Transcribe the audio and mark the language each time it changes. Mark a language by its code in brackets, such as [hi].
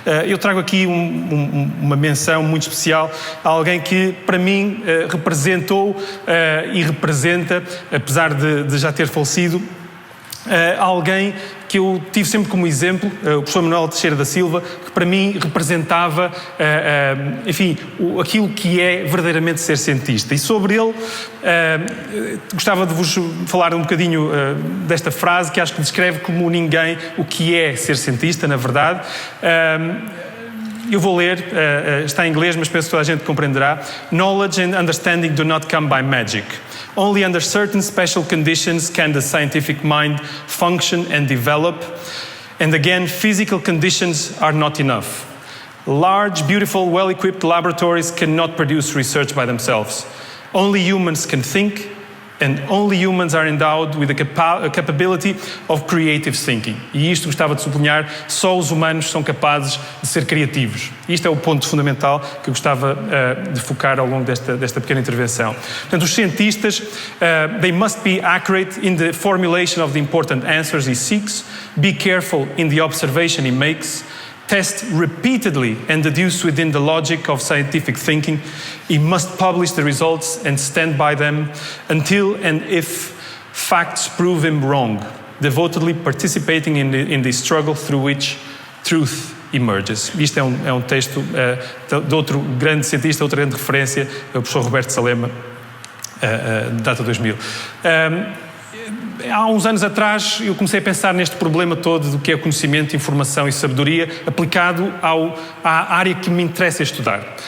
[pt] Eu trago aqui uma menção muito especial a alguém que para mim representou e representa, apesar de já ter falecido, alguém que eu tive sempre como exemplo, o professor Manuel Teixeira da Silva, que para mim representava, enfim, aquilo que é verdadeiramente ser cientista. E sobre ele, gostava de vos falar um bocadinho desta frase, que acho que descreve como ninguém o que é ser cientista, na verdade. eu vou ler, está em inglês, mas penso que toda a gente compreenderá. [en] Knowledge and understanding do not come by magic. Only under certain special conditions can the scientific mind function and develop. And again, physical conditions are not enough. Large, beautiful, well-equipped laboratories cannot produce research by themselves. Only humans can think, and only humans are endowed with a capability of creative thinking. [pt] E isto gostava de sublinhar, só os humanos são capazes de ser criativos. Isto é o ponto fundamental que eu gostava de focar ao longo desta pequena intervenção. Portanto, os cientistas, [en] they must be accurate in the formulation of the important answers he seeks, be careful in the observation he makes, test repeatedly and deduce within the logic of scientific thinking. He must publish the results and stand by them until and if facts prove him wrong, devotedly participating in the struggle through which truth emerges. [pt] Isto é um texto de outro grande cientista, outra grande referência, o professor Roberto Salema, data 2000. Há uns anos atrás eu comecei a pensar neste problema todo do que é conhecimento, informação e sabedoria aplicado à área que me interessa estudar.